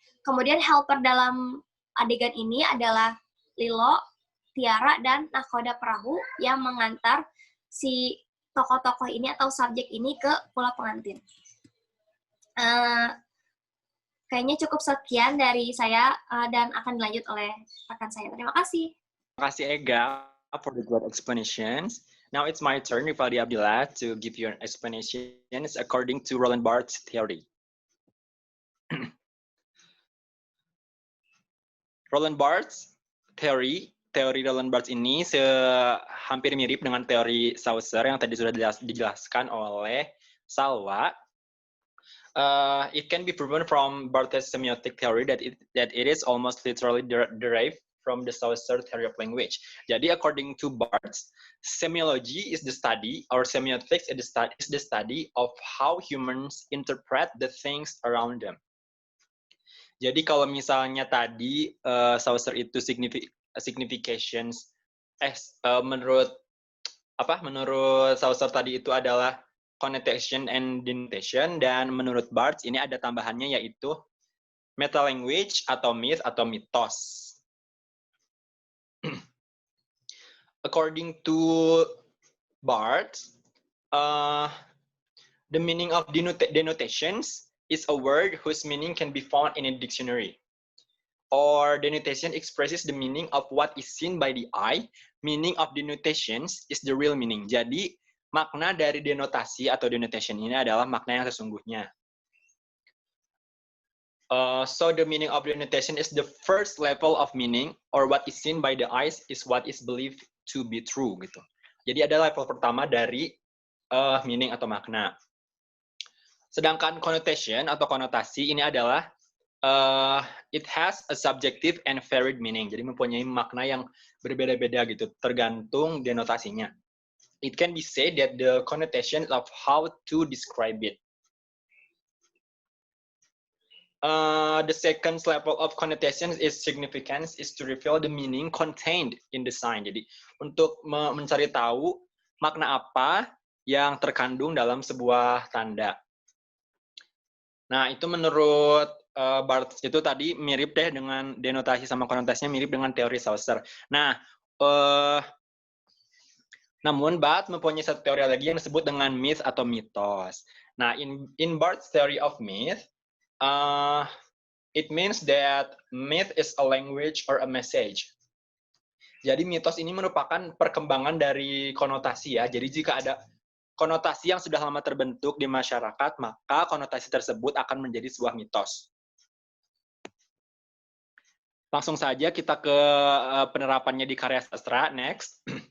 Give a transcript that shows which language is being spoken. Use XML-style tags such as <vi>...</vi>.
<id>Kemudian helper dalam adegan ini adalah Lilo, Tiara, dan nahkoda perahu yang mengantar si tokoh-tokoh ini atau subjek ini ke Pulau Pengantin. Kayaknya cukup sekian dari saya dan akan dilanjut oleh rekan saya. Terima kasih. Terima kasih</id> <en>Ega for the great explanations. Now it's my turn, Rifaldi Abdillah, to give you an explanation according to Roland Barthes theory.</en> <id>Roland Barthes teori Roland Barthes ini hampir mirip dengan teori Saussure yang tadi sudah dijelaskan oleh Salwa.</id> <en>It can be proven from Barthes' semiotic theory that it is almost literally derived from the Saussure theory of language.</en> <id>Jadi,</id> <en>according to Barthes, semiology is the study, or semiotics is the study of how humans interpret the things around them.</en> <id>Jadi, kalau misalnya tadi Saussure itu significations, menurut Saussure tadi itu adalah connotation and denotation, dan menurut Barthes ini ada tambahannya yaitu metalanguage atau myth atau mitos.</id> <en>According to Barthes, the meaning of denotations is a word whose meaning can be found in a dictionary. Or denotation expresses the meaning of what is seen by the eye. Meaning of denotations is the real meaning.</en> <id>Jadi makna dari denotasi atau denotation ini adalah makna yang sesungguhnya.</id> <en>So the meaning of denotation is the first level of meaning, or what is seen by the eyes is what is believed to be true</en> <id>gitu. Jadi ada level pertama dari meaning atau makna. Sedangkan</id> <en>connotation</en> <id>atau konotasi ini adalah</id> <en>it has a subjective and varied meaning.</en> <id>Jadi mempunyai makna yang berbeda-beda gitu, tergantung denotasinya.</id> <en>It can be said that the connotation of how to describe it. The second level of connotation is significance, is to reveal the meaning contained in the sign.</en> <id>Jadi untuk mencari tahu makna apa yang terkandung dalam sebuah tanda. Nah, itu menurut Barth itu tadi mirip deh dengan denotasi sama konotasinya mirip dengan teori Saussure. Nah, namun Barth mempunyai satu teori lagi yang disebut dengan myth atau mitos. Nah,</id> <en>in Barth's theory of myth, it means that myth is a language or a message.</en> <id>Jadi mitos ini merupakan perkembangan dari konotasi ya. Jadi jika ada konotasi yang sudah lama terbentuk di masyarakat, maka konotasi tersebut akan menjadi sebuah mitos. Langsung saja kita ke penerapannya di karya sastra. Next.</id>